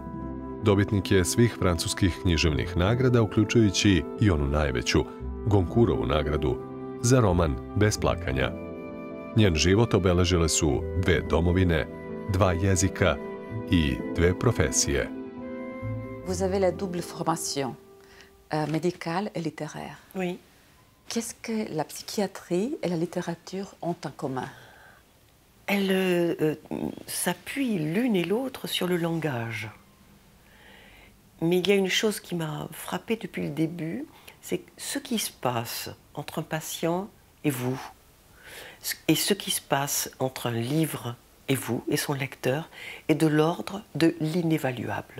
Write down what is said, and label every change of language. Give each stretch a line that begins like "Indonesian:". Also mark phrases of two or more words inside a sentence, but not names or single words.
Serbian: Dobitnik je svih francuskih književnih nagrada, uključujući i onu najveću, Goncourtovu nagradu, za roman Bez plakanja. Njen život obeležile su 2 domovine, 2 jezika i 2 profesije.
French: Vous avez la double formation, médicale et littéraire. Oui. Qu'est-ce que la psychiatrie et la littérature ont en commun? Elles s'appuient l'une et l'autre sur le langage. Mais il y a une chose qui m'a frappée depuis le début, c'est ce qui se passe entre un patient et vous, et ce qui se passe entre un livre et vous, et son lecteur, est de l'ordre de l'inévaluable.